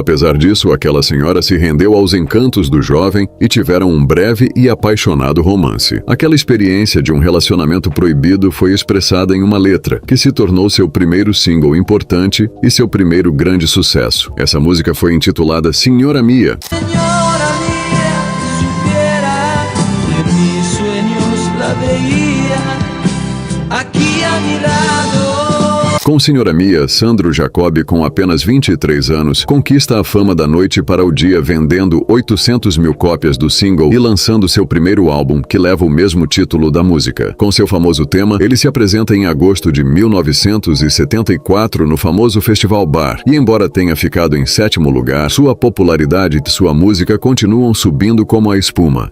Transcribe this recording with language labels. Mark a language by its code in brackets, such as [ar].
[pt] Apesar disso, aquela senhora se rendeu aos encantos do jovem e tiveram um breve e apaixonado romance. Aquela experiência de um relacionamento proibido foi expressada em uma letra, que se tornou seu primeiro single importante e seu primeiro grande sucesso. Essa música foi intitulada Signora Mia. [es] Señora mía, supiera que mis sueños la veía aquí a mi lado. [pt] Com Signora Mia, Sandro Giacobbi, com apenas 23 anos, conquista a fama da noite para o dia vendendo 800 mil cópias do single e lançando seu primeiro álbum, que leva o mesmo título da música. Com seu famoso tema, ele se apresenta em agosto de 1974 no famoso Festival Bar, e embora tenha ficado em 7º lugar, sua popularidade e sua música continuam subindo como a espuma.